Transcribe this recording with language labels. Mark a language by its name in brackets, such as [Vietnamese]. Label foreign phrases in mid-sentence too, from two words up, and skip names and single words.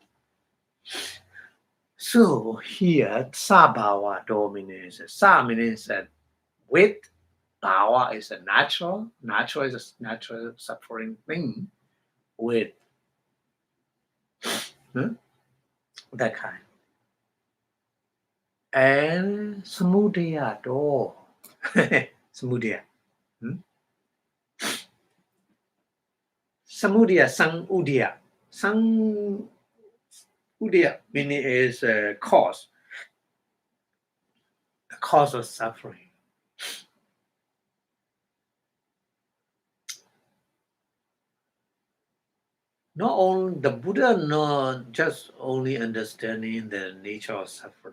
[English] So here, sabhava dominates. Sa means with, bhava is a natural. Natural is a natural suffering thing. With that kind. And samudaya do. [Pali] Samudaya. Samudaya, sang udaya. Sang udaya [English] meaning is a cause. The cause of suffering. Not only the Buddha, not just only understanding the nature of suffering.